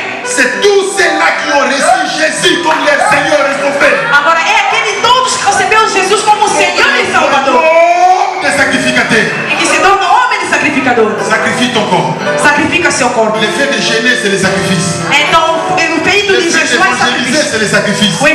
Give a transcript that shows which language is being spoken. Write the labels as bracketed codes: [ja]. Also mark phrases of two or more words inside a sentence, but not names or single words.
[fr] c'est tous ceux-là qui ont reçu Jésus comme leur Seigneur et Sauveur. [pt] agora é aquele todos que recebeu Jesus como Senhor e Salvador. Oh, sacrificador. [fr] Sacrifie ton corps. [pt] Sacrifica seu corpo. [fr] Le fait de gêner, c'est le sacrifice. [pt] Então, o feito [fr] Le [pt] de [fr] fait [pt] jejum é [fr] d'évangéliser, [pt] sacrifício. [fr] c'est le sacrifice. [pt] O